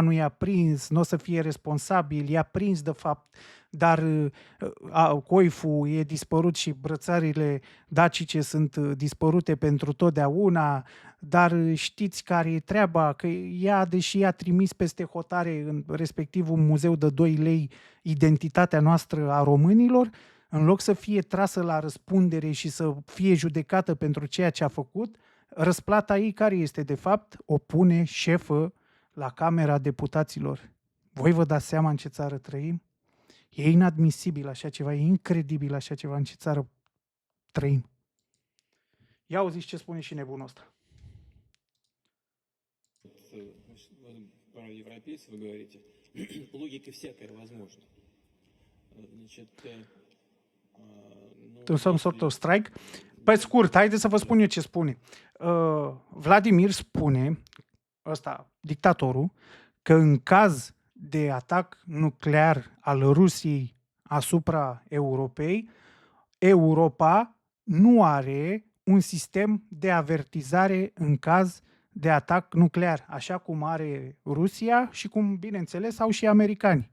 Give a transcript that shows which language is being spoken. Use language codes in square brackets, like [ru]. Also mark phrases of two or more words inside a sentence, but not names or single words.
[ro] nu i-a prins, nu o să fie responsabil, i-a prins de fapt, dar coiful e dispărut și brățările dacice sunt dispărute pentru totdeauna, dar știți care e treaba, că ea, deși i-a trimis peste hotare în respectiv un muzeu de 2 lei identitatea noastră a românilor, în loc să fie trasă la răspundere și să fie judecată pentru ceea ce a făcut, răsplata ei care este de fapt? O pune șefă la Camera Deputaților. Voi vă dați seama în ce țară trăim? E inadmisibil așa ceva, e incredibil așa ceva în ce țară trăim. Ia auziți ce spune și nebunul ăsta. [ru] Про европейцев вы говорите, логика всякая возможна. Значит, [en] Some sort of strike. [ro] Pe scurt, haideți să vă spun eu ce spune. Vladimir spune, ăsta, dictatorul, că în caz de atac nuclear al Rusiei asupra Europei, Europa nu are un sistem de avertizare în caz de atac nuclear, așa cum are Rusia și cum, bineînțeles, au și americani.